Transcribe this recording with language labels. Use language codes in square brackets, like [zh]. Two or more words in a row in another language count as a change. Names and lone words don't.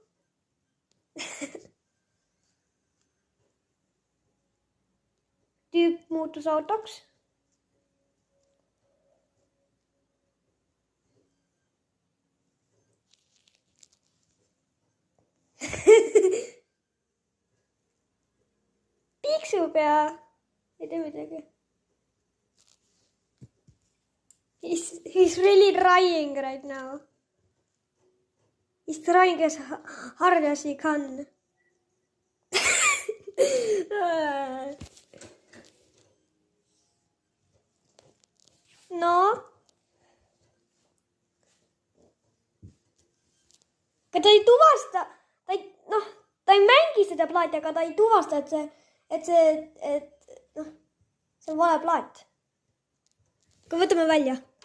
[et] Tüüp muutus autoks. Piiksub ja ei tee midagi. [en] He's really trying right now. He's trying as hard as he can. No. [et] Aga ta ei tuvasta, ta ei mängi seda plaati, aga ta ei tuvasta, et see on vale plaat. Aga võtame välja.